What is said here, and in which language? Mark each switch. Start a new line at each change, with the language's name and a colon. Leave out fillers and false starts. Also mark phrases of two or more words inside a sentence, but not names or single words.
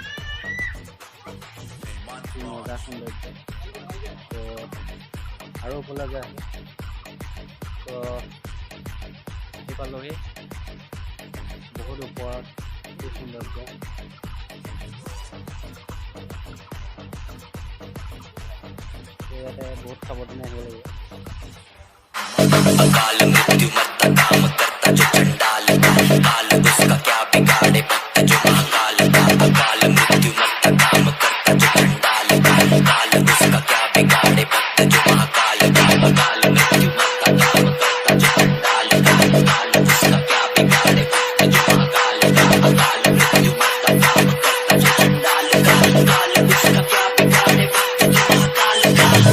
Assamese: কি মজা সৌন্দৰ্য তো আৰু ওপৰলৈ গৈ আছোঁ তো আহি পালোহি বহুত ওপৰত কি সৌন্দৰ্য ইয়াতে
Hindi: बहुत सावधानी हो रही है अकाल मृत्यु मरता काम करता जो चंडाल काल उसका क्या बिगाड़े भक्त जो महाकाल का अकाल मृत्यु मरता काम करता जो चंडाल काल उसका क्या बिगाड़े भक्त जो महाकाल का अकाल मृत्यु मरता काम करता जो चंडाल काल उसका क्या बिगाड़े भक्त जो महाकाल का अकाल मृत्यु मरता काम करता जो चंडाल काल उसका क्या बिगाड़े भक्त जो महाकाल का